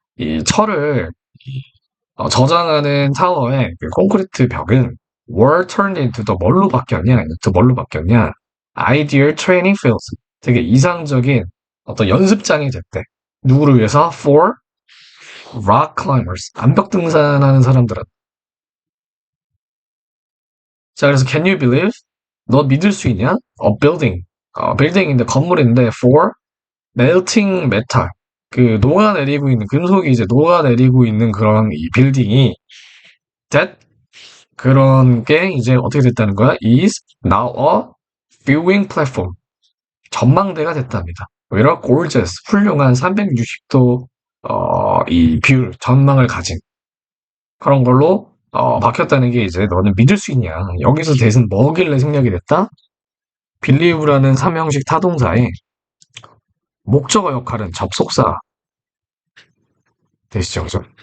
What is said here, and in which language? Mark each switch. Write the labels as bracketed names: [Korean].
[Korean] 이 철을 저장하는 타워의 그 콘크리트 벽은 [English] were turned into the [Korean] 뭘로 바뀌었냐? into 뭘로 바뀌었냐? [English] ideal training fields. [Korean] 되게 이상적인 어떤 연습장이 됐대. 누구를 위해서? [English] for rock climbers. [Korean] 암벽 등산하는 사람들은. 자, 그래서 [English] can you believe? [Korean] 너 믿을 수 있냐? [English] A building. [Korean] 빌딩인데 건물인데 [English] for melting metal. [Korean] 그 녹아내리고 있는 금속이 이제 녹아내리고 있는 그런 이 빌딩이 that 그런 게 이제 어떻게 됐다는 거야? [English] is now a viewing platform. [Korean] 전망대가 됐답니다. 오히려 gorgeous 훌륭한 360도 이 뷰 전망을 가진 그런 걸로 바뀌었다는 게 이제 너는 믿을 수 있냐? 여기서 대신 뭐길래 생략이 됐다? 빌리브라는 삼형식 타동사의 목적어 역할은 접속사 되시죠, 그죠?